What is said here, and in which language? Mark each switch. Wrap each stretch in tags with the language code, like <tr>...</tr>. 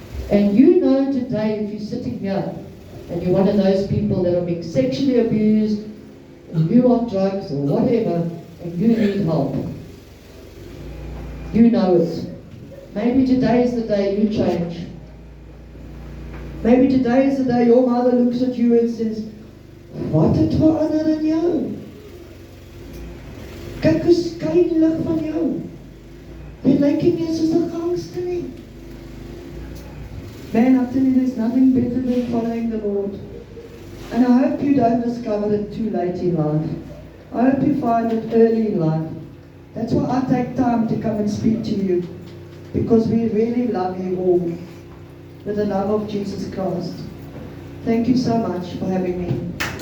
<en>And you know today, if you're sitting here, and you're one of those people that are being sexually abused, and you're on drugs or whatever, and you need help. You know it. Maybe today is the day you change. Maybe today is the day your mother looks at you and says,</en> <af>wat het verander in jou? Kyk hoe skyn die lig van jou. Jy lyk nie meer soos 'n gangster nie.</af> <en>Man, I tell you, there's nothing better than following the Lord. And I hope you don't discover it too late in life. I hope you find it early in life. That's why I take time to come and speak to you. Because we really love you all with the love of Jesus Christ. Thank you so much for having me.</en>